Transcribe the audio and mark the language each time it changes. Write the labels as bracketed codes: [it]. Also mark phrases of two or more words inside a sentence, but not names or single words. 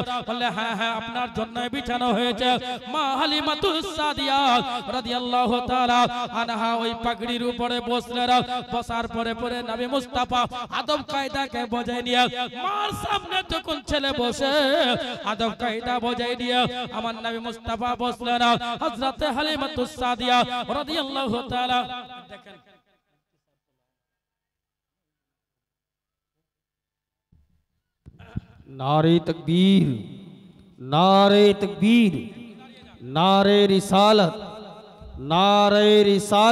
[bn] বললে হ্যাঁ হ্যাঁ আপনার জন্যই বিছানো হয়েছে। মা হালিমাতুস সাদিয়া রাদিয়াল্লাহু তাআলা আনহা ওই পাগড়ির উপরে বসলেন। বসার পরে পরে নবী মুস্তাফা আদব কায়দাকে বজায় নিয়ে মার সামনে যখন ছেলে বসে আদব কায়দা বজায় দিয়ে আমার নবী মুস্তাফা বসলেন। হযরত হালিমাতুস সাদিয়া রাদিয়াল্লাহু তাআলা দেখেন [ur] نعرۂ تکبیر، نعرۂ تکبیر، نعرۂ رسالت، نعرۂ رسالت.